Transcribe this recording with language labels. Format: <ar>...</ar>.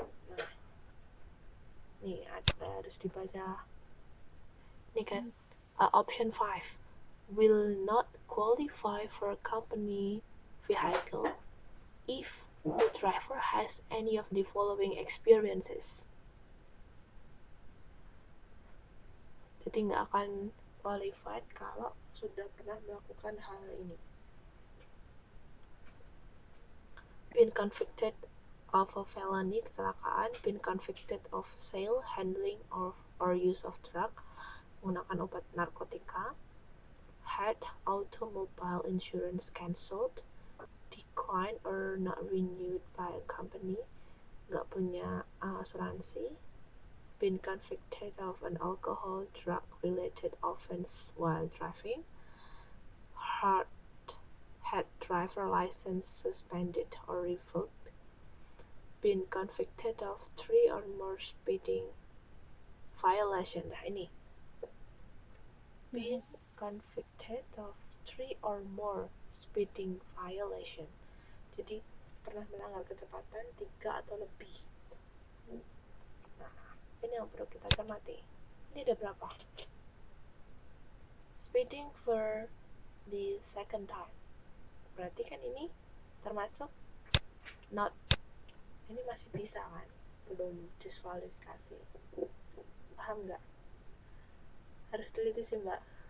<id>Nah, nih harus dibaca. Nih kan,</id> <en>option 5 will not qualify for company vehicle if the driver has any of the following experiences.</en> <id>Jadi nggak akan qualified kalau sudah pernah melakukan hal ini.</id> <en>Been convicted of a felony,</en> <id>kecelakaan,</id> <en>been convicted of sale, handling, or use of drug,</en> <id>menggunakan obat narkotika,</id> <en>had automobile insurance cancelled, declined or not renewed by a company,</en> <id>nggak punya asuransi,</id> <en>been convicted of an alcohol drug related offense while driving, had driver license suspended or revoked, been convicted of 3 or more speeding violation.</en> <id>Nah ini,</id> <en>been convicted of 3 or more speeding violation.</en> <id>Jadi pernah melanggar kecepatan 3 atau lebih. Nah, ini yang perlu kita cermati. Ini ada berapa?</id> <en>Speeding for the second time.</en> <id>Berarti kan ini termasuk not. Ini masih bisa kan? Belum diskualifikasi. Paham nggak? Harus teliti sih mbak.</id>